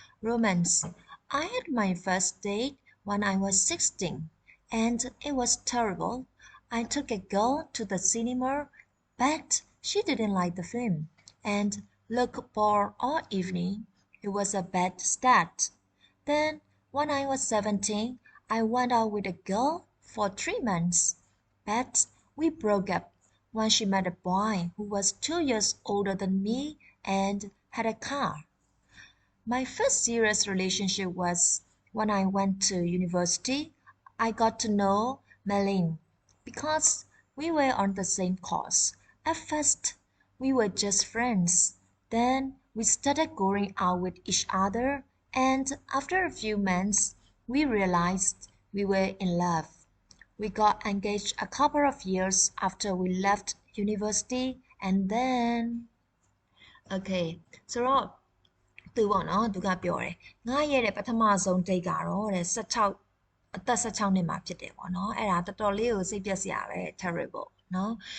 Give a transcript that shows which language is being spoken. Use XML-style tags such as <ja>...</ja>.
<en>romance I had my first date when I was 16 and it was terrible I took a girl to the cinema but she didn't like the film and looked bored all evening it was a bad start then when I was 17 I went out with a girl for 3 months, but we broke up when she met a boy who was 2 years older than me and had a car. My first serious relationship was when I went to university. I got to know Melin because we were on the same course. At first, we were just friends. Then we started going out with each other, and after a few months, we realized we were in love. We got engaged a couple of years after we left university and then</en> <my>okay ဆိုတော့သူပေါ့နော်သူကပြောတယ်ငါရဲ့တဲ့ပထမဆုံး date ကတော့တဲ့16အသက်16နှစ်မှာဖြစ်တယ်ပေါ့နော်အဲ့ဒါတော်တော်လေးကိုစိတ်ပျက်စရာပဲ terrible နော်</my>